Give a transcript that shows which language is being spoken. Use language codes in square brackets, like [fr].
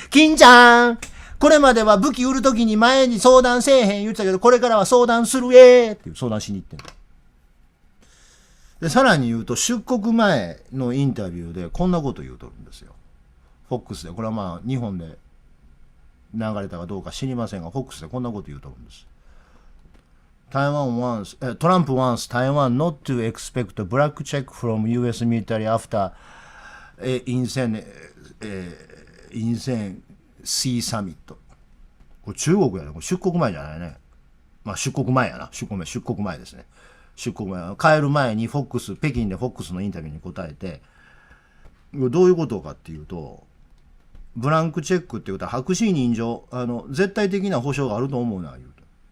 [ja] 金ちゃんこれまでは武器売るときに前に相談せえへん言ってたけど、これからは相談するっていう相談しに行ってんの。で、さらに言うと、出国前のインタビューでこんなこと言うとるんですよ。フォックスで。これはまあ、日本で流れたかどうか知りませんが、フォックスでこんなこと言うとるんです。 [en] Trump wants Taiwan not to expect a black check from US military after insane Sea Summit。 [ja] これ中国やね。これ出国前じゃないね。まあ出国前やな。出国前ですね。出国前。帰る前に北京でフォックスのインタビューに答えて、どういうことかっていうと、ブランクチェックっていうことは白紙人情、絶対的な保証があると思うな、言うと。